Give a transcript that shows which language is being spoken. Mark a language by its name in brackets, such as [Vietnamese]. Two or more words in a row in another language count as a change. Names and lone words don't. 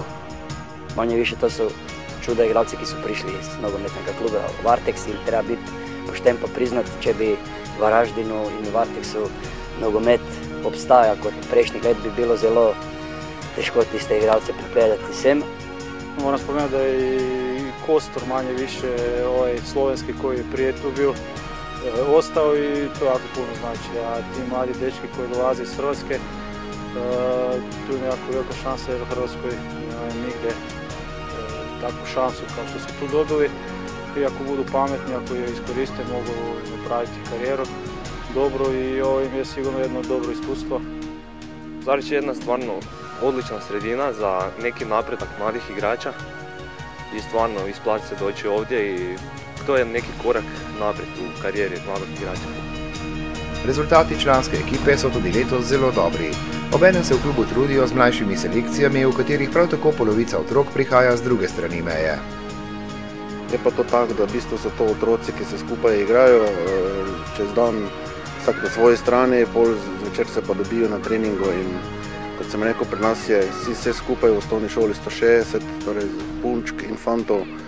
[Croatian] Manje više [Slovenian] to su čuda igralci, ki su prišli iz nogometnega kluba Varteks in treba biti pošten pa priznati, če bi v Varaždinu in Varteksu nogomet obstaja kot prejšnjih let, bi bilo zelo težko tiste igralce pripredati sem. [Croatian] Moram spomenuti da je i Kostor manje više slovenski koji je prije tu bio ostao i to jako puno znači. A ti mladi dečki koji dolaze iz Hrvatske, tu je jako velika šansa jer u Hrvatskoj nigde takvu šansu kao što su tu dobili. I ako budu pametni, ako je iskoriste, mogu napraviti karijeru dobro i ovo im je sigurno jedno dobro iskustvo. Zarić je jedna stvarno odlična sredina za neki napredak mladih igrača i stvarno isplati se doći ovdje i to je neki korak naprijed u karijeri mladog igrača. [Slovenian] Rezultati članske ekipe so tudi letos zelo dobri. Obenem se v klubu trudijo z mlajšimi selekcijami, v katerih prav tako polovica otrok prihaja z druge strani meje. Je pa to tako, da v bistvu so to otroci, ki se skupaj igrajo čez dan, vsak na svoji strani, pol zvečer se pa dobijo na treningu in kot sem rekel, pri nas je vse skupaj v osnovni šoli 160, torej punčk in fantov.